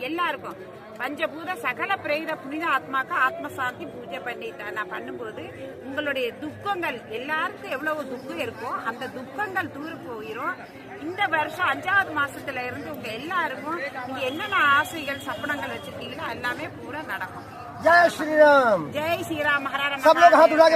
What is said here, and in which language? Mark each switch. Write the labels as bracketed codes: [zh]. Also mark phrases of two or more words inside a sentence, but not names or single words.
[ta] எல்லாருக்கும் பஞ்சபூத சகல பிரேத புனித ஆத்மாக்கு ஆத்மசாந்தி பூஜை பண்ணிட்டேன். நான் பண்ணும்போது உங்களுடைய துக்கங்கள் எல்லாருக்கும் எவ்வளவு துக்கம் இருக்கோ அந்த துக்கங்கள் தூர போயிடும். இந்த வருஷம் 5வது மாசத்துல இருந்து உங்க எல்லாருக்கும் நீங்க என்னென்ன ஆசைகள் சப்பனங்கள் வச்சிருக்கீங்களோ எல்லாமே பூரா நடக்கும். [hi] जय श्री राम। जय श्री राम। हर हर सब लोग हाथ उठा के